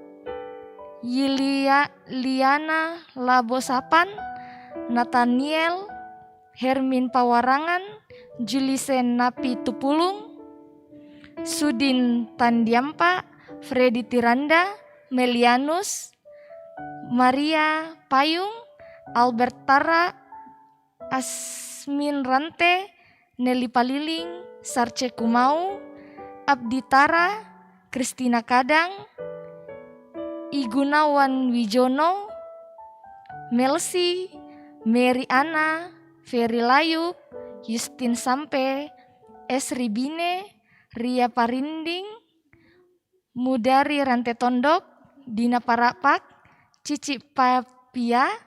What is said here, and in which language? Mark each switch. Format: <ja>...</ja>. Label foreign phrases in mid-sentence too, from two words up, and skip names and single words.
<id>Liana Labosapan, Nathaniel, Hermin Pawarangan, Julisen Napi Tupulung, Sudin Tandiampa, Freddy Tiranda, Melianus, Maria Payung, Albert Tara, Asmin Rante, Nelly Paliling, Sarce Kumau, Abdi Tara, Kristina Kadang, Igunawan Wijono, Melsi, Mary Ana, Ferry Layuk, Justin Sampe, Esri Bine, Ria Parinding, Mudari Rante Tondok, Dina Parapak, Cici Papia,</id>